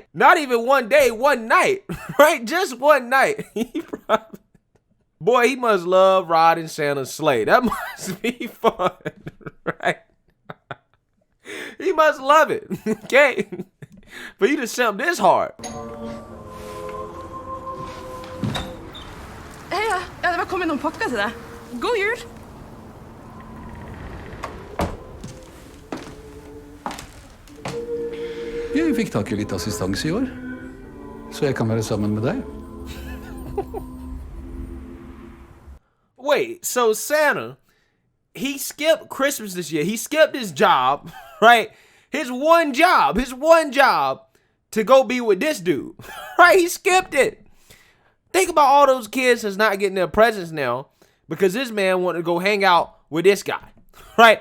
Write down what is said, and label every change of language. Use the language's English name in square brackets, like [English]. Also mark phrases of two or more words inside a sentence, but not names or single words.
[English] Not even one day, one night, right? Just one night. Boy, he must love riding Santa's sleigh. That must be fun, right? He must love it, okay? For you to simp this hard. [Norwegian] Hei, ja, det var kommet noen pakker til deg. God jul! Jeg fikk tak I litt assistanse I år, så jeg kan være sammen med deg. [English] Wait, so Santa, he skipped Christmas this year. He skipped his job, right? His one job to go be with this dude, right? He skipped it. Think about all those kids that's not getting their presents now because this man wanted to go hang out with this guy, right?